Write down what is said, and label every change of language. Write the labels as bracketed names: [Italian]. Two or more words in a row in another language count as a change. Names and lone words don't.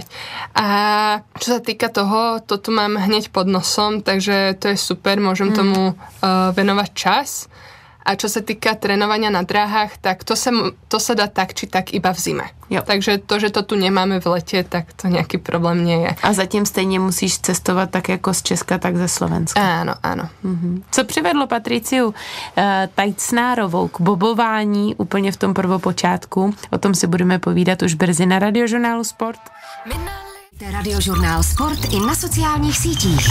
[Slovak] A čo sa týka toho, to tu mám hneď pod nosom, takže to je super, môžem tomu venovať čas. A čo sa týka trénovania na dráhách, tak to sa dá tak či tak iba v zime. Jo. Takže to, že to tu nemáme v lete, tak to nejaký problém nie je. [Czech] A zatím stejně musíš cestovat tak jako z Česka, tak ze Slovenska. [Slovak] Áno. [Czech] Co přivedlo Patriciu Tajcnárovou k bobování úplně v tom prvopočátku? O tom si budeme povídat už brzy na Radiožurnálu Sport. Radiožurnál Sport i na sociálních sítích.